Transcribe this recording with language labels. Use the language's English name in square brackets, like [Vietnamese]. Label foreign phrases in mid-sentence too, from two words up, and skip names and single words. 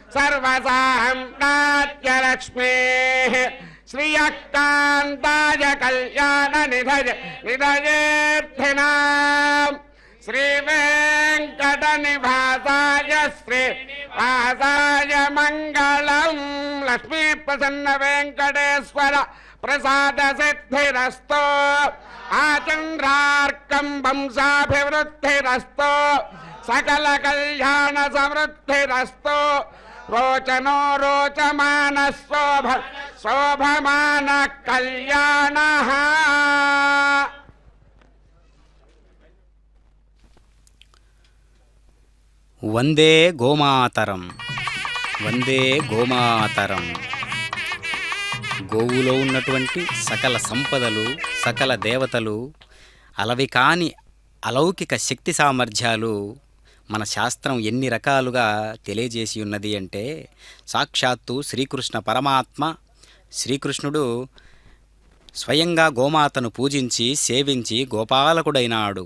[Sanskrit] सर्वसाम्राज्यलक्ष्मीः श्रियकान्ताय कल्याणनिधयेऽर्थिनाम् श्रीवेङ्कटनिवासाय श्रीवासाय मङ्गलम् लक्ष्मीप्रसन्न वेङ्कटेश्वर प्रसादसिद्धिरस्तु आचन्द्रार्कं वंशाभिवृद्धिरस्तु सकलकल्याणसमृद्धिरस्तु रोचनो रोचमानः शोभमानः कल्याणः। వందే గోమాతరం వందే గోమాతరం. [Telugu] గోవులో ఉన్నటువంటి సకల సంపదలు, సకల దేవతలు, అలవి కాని అలౌకిక శక్తి సామర్థ్యాలు మన శాస్త్రం ఎన్ని రకాలుగా తెలియజేసి ఉన్నది అంటే, సాక్షాత్తు శ్రీకృష్ణ పరమాత్మ శ్రీకృష్ణుడు స్వయంగా గోమాతను పూజించి సేవించి గోపాలకుడైనాడు.